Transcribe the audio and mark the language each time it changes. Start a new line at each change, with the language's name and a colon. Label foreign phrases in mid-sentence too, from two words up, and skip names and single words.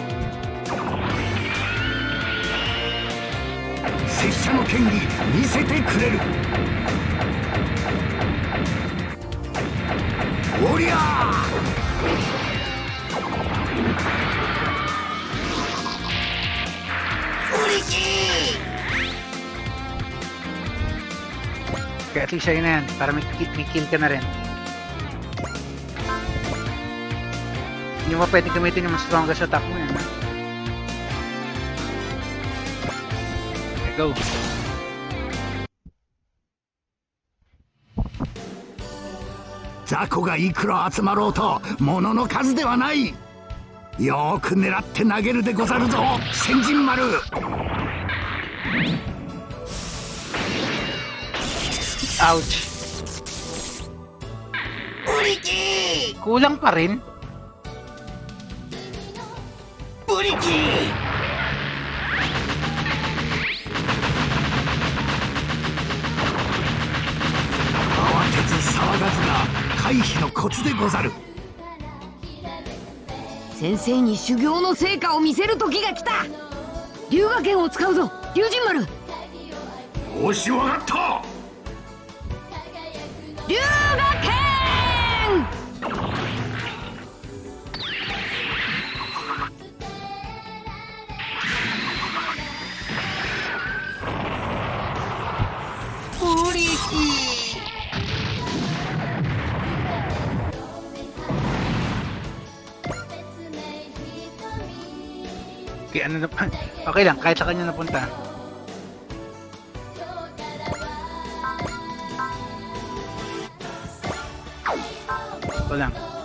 Japanese: 拙者の剣技見せてくれる。おりゃー。ブリキー。
Filipino: Kaya
English: at least
Filipino: sa'yo na yan. Para may kill ka na rin. Hindi mo pwedeng gamitin yung mas
English: strongest attack
Filipino: mo yan, ha?
English: Okay, go.
Japanese: Zako がいくら集まろうと物の数ではない。よーく狙って投げるでござるぞ先人丸。
Filipino: Ouch. Buriki! Kulang pa rin. Buriki!
Japanese: 慌てず騒がずが回避のコツでござる。先生に修行の成果を見せる時が来た。龍河剣を使うぞ龍神丸。よしわかった。龍河剣。
Filipino: ブリキ Okay, ano na, okay lang, kahit sa kanya napunta. Ito lang.